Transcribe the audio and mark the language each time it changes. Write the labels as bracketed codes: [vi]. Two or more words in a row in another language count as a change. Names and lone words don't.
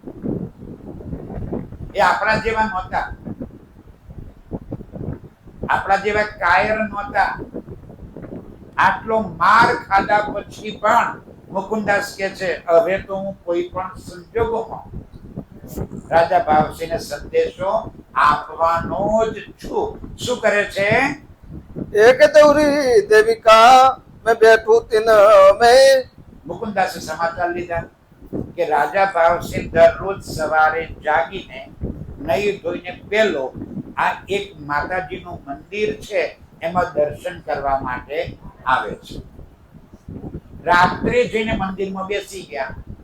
[gu] એ આપણા જેવા નહોતા, આપણા જેવા કાયર નહોતા. આટલો માર ખાધા પછી પણ મુકુંદાસ કે છે હવે તો હું કોઈ પણ સંજોગોમાં રાજા ભાવસિંહને સંદેશો આપવાનો જ છું. શું કરે છે? [hi] एक दौरी देविका मैं बैठू तीन में [gu] મુકુંદાસે સમાચાર લીધા કે રાજા ભાવસિંહ દરરોજ સવારે જાગીને નહીં ધોઈને પહેલો આ એક માતાજીનું મંદિર છે એમાં દર્શન કરવા માટે આવે છે. રાત્રે જઈને મંદિરમાં બેસી ગયા.